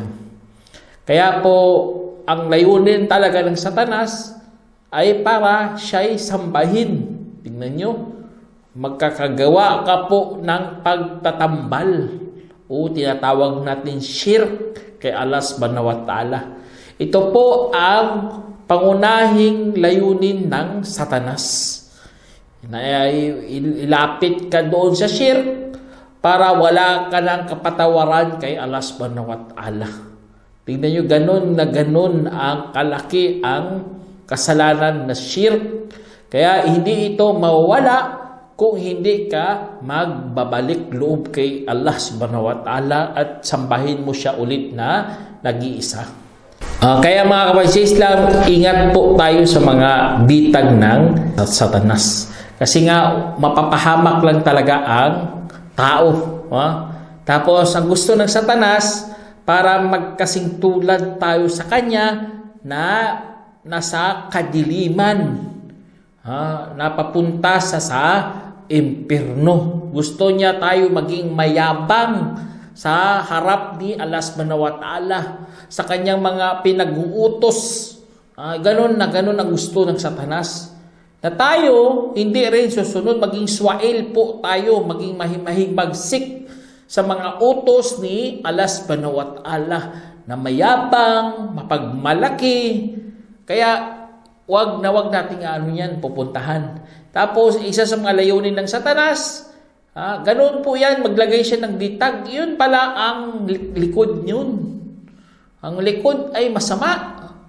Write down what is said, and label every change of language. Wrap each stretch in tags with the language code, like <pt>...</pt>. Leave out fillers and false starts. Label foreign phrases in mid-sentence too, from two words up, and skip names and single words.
<tl>Kaya po, ang layunin talaga ng Satanas ay para siya'y sambahin. Tingnan nyo, magkakagawa ka po ng pagtatambal o tinatawag natin shirk kay Allah</tl> <ar>subhanahu wa ta'ala.</ar> <tl>Ito po ang pangunahing layunin ng Satanas. Ilapit ka doon sa shirk para wala ka ng kapatawaran kay Allah</tl> <ar>subhanahu wa ta'ala.</ar> <tl>Tingnan nyo, ganun ang kalaki ang kasalanan na shirk. Kaya hindi ito mawawala kung hindi ka magbabalik loob kay Allah</tl> <ar>subhanahu wa ta'ala</ar> <tl>at sambahin mo siya ulit na nag-iisa. Kaya mga kapatid sa Islam, ingat po tayo sa mga bitag ng Satanas. Kasi nga, mapapahamak lang talaga ang tao. Tapos, ang gusto ng Satanas, para magkasing tulad tayo sa kanya na nasa kadiliman, napapunta sa impyerno. Gusto niya tayo maging mayabang sa harap ni Allah</tl> <ar>subhanahu wa ta'ala,</ar> <tl>sa kanyang mga pinag-uutos. Ganon ang gusto ng Satanas. Na tayo, hindi rin susunod, maging swail po tayo, maging mahimagsik sa mga utos ni Allah</tl> <ar>subhanahu wa ta'ala,</ar> <tl>na mayabang, mapagmalaki. Kaya, wag nating yan pupuntahan. Tapos, isa sa mga layunin ng Satanas, ganun po yan, maglagay siya ng bitag. Yun pala ang likod yun. Ang likod ay masama.</tl>